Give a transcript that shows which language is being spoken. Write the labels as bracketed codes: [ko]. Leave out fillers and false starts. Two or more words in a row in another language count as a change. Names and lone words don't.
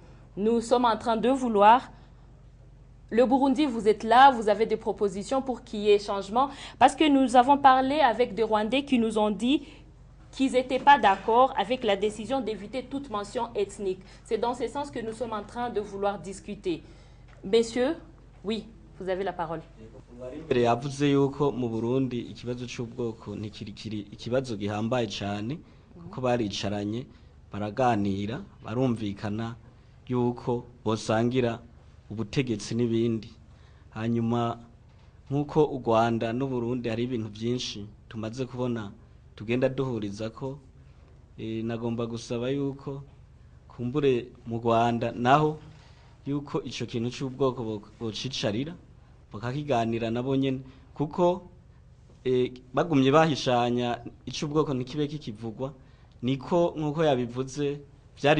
[fr] Nous sommes en train de vouloir... Le Burundi, vous êtes là, vous avez des propositions pour qu'il y ait changement. Parce que nous avons parlé avec des Rwandais qui nous ont dit qu'ils n'étaient pas d'accord avec la décision d'éviter toute mention ethnique. C'est dans ce sens que nous sommes en train de vouloir discuter. Messieurs, oui, vous avez la parole. [rn] Mbere yavuze yuko mu Burundi ikibazo cy'ubwoko ntikiri ikibazo gihambaye cyane kuko baricaranye baraganira barumvikana yuko bosangira ubutegetsi n'ibindi. Hanyuma nk'uko u Rwanda n'u Burundi hari ibintu byinshi tumaze kubona tugenda duhuriza ko nagomba gusaba yuko kumbure mu Rwanda naho yuko ico kintu cy'ubwoko bocicarira bakakiganira nabo nyene kuko bagumye bahishanya ic'ubwoko ntikibe kikivugwa niko nk'uko yabivuze byari